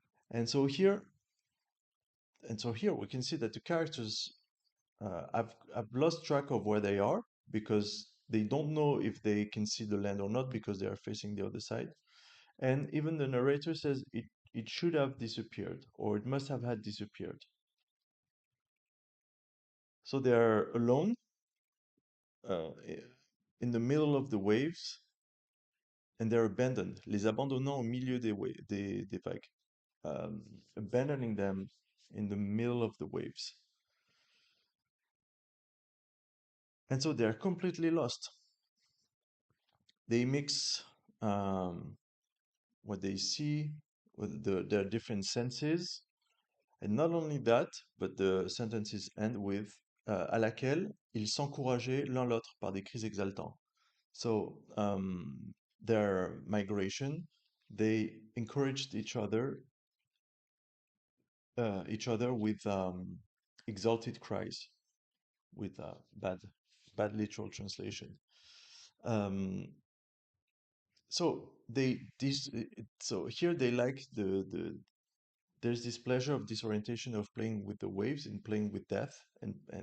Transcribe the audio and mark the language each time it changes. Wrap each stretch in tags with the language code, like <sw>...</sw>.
<en>And so here and so here we can see that the characters I've lost track of where they are because they don't know if they can see the land or not because they are facing the other side. And even the narrator says it should have disappeared or it must have had disappeared. So they are alone in the middle of the waves and they're abandoned.</en> <fr>Les abandonnant au milieu des vagues.</fr> <en>Abandoning them in the middle of the waves. And so they're completely lost. They mix what they see with their different senses. And not only that, but the sentences end with</en> <fr>à laquelle ils s'encourageaient l'un l'autre par des cris exaltants.</fr> <en>So their migration, they encouraged each other with exalted cries, with bad literal translation. Um, so they this so here they like there's this pleasure of disorientation of playing with the waves and playing with death and</en>